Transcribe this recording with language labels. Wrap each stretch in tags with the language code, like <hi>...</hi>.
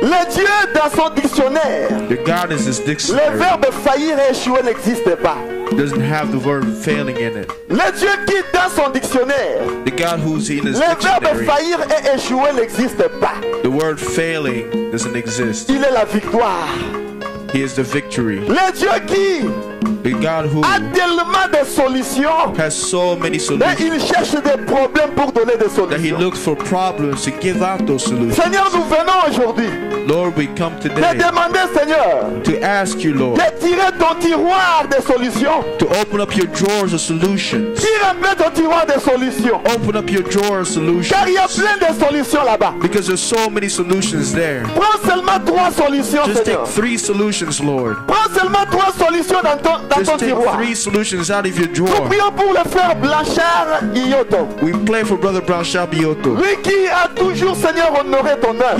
<fr>Le Dieu dans son dictionnaire,</fr> <en>Your God is His</en> <fr>le</fr> <en>dictionary.</en> <fr>verbe faillir et échouer n'existe pas.</fr> <en>Doesn't have the word failing in it.</en> <fr>Le Dieu qui dans son dictionnaire,</fr> <en>The God who's in His</en> <fr>le verbe</fr> <en>dictionary,</en> <fr>faillir et échouer n'existe pas.</fr> <en>the word failing doesn't exist.</en> <fr>Il est la victoire.</fr> <en>He is the victory.</en> <fr>Le Dieu qui</fr> <en>The God who</en> <fr>a tellement de solutions,</fr> <en>has so many solutions</en> <fr>il cherche des problèmes pour donner des</fr> <en>that He</en> <fr>solutions.</fr> <en>looks for problems to give out those solutions.</en> <fr>Seigneur, nous venons aujourd'hui</fr> <en>Lord, we come</en> <fr>te</fr> <en>today</en> <fr>demander, Seigneur,</fr> <en>to ask you, Lord,</en> <fr>de tirer ton tiroir de solutions.</fr> <en>to open up your drawers of solutions.</en> <fr>Tire un peu ton tiroir de solutions.</fr> <en>Open up your drawer of solutions.</en> <fr>Car il y a plein de solutions là-bas.</fr> <en>Because there's so many solutions there.</en> <fr>Prends seulement 3 solutions,</fr> <en>Just take</en> <fr>Seigneur.</fr> <en>3 solutions, Lord.</en> <fr>Prends seulement 3 solutions dans ton</fr> <en>Just take</en> <fr>tiroir.</fr> <en>3 solutions out of your</en> <fr>Nous</fr> <en>drawer.</en> <fr>prions pour le frère Blanchard Ioto.</fr> <en>We pray for Brother Brown Shabioto.</en> <fr>Lui qui a toujours, Seigneur, honoré ton œuvre.</fr>